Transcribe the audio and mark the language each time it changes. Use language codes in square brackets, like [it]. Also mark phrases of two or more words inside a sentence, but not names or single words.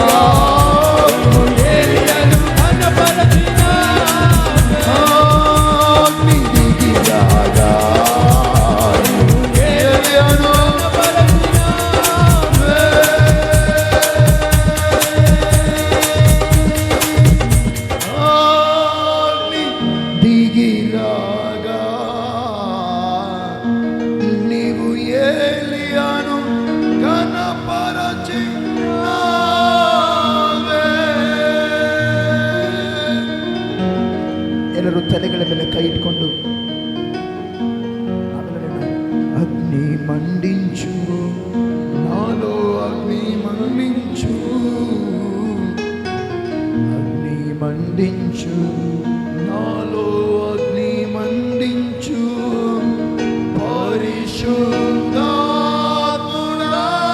[te] ఏలియాను కనపరచినావే అగ్ని దిగి రాజా ఏలియాను కనపరచినావే అగ్ని దిగి రాగా నీవు ఏలియాను ಕನಪರಚಿನಾವೆ [kn] ಎಲ್ಲರೂ ತಲೆಗಳ ಮೇಲೆ ಕೈ ಇಟ್ಕೊಂಡು [te] అగ్ని మండించు నాలో అగ్ని మండించు అగ్ని మండించు నాలో అగ్ని మండించు పరిశుద్ధాత్ముడా